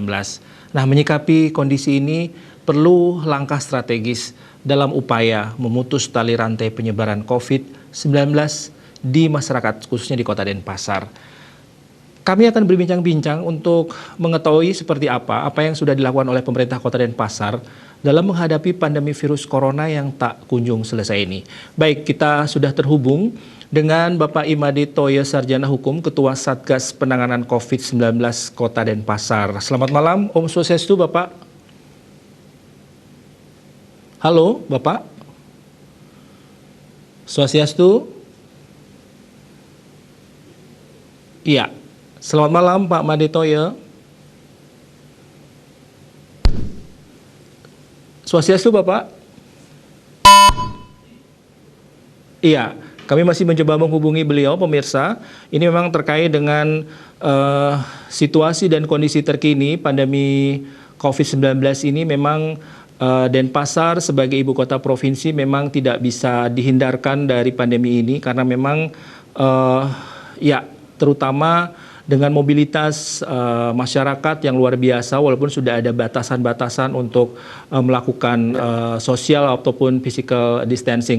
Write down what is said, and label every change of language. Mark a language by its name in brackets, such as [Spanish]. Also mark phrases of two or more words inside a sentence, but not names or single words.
[Indonesian] Nah, menyikapi kondisi ini perlu langkah strategis dalam upaya memutus tali rantai penyebaran COVID-19 di masyarakat, khususnya di Kota Denpasar. Kami akan berbincang-bincang untuk mengetahui seperti apa yang sudah dilakukan oleh pemerintah Kota Denpasar dalam menghadapi pandemi virus corona yang tak kunjung selesai ini. Baik, kita sudah terhubung dengan Bapak Imade Toya Sarjana Hukum, Ketua Satgas Penanganan COVID-19 Kota Denpasar. Selamat malam, [Balinese] Om Swastiastu, [Indonesian] Bapak. Halo, Bapak. Swastiastu. Iya. Selamat malam, Pak Imade Toya. Swastiastu, Bapak. Iya. Kami masih mencoba menghubungi beliau, pemirsa. Ini memang terkait dengan situasi dan kondisi terkini pandemi COVID-19 ini. Memang Denpasar sebagai ibu kota provinsi memang tidak bisa dihindarkan dari pandemi ini karena memang terutama dengan mobilitas masyarakat yang luar biasa, walaupun sudah ada batasan-batasan untuk melakukan sosial ataupun [English] physical distancing.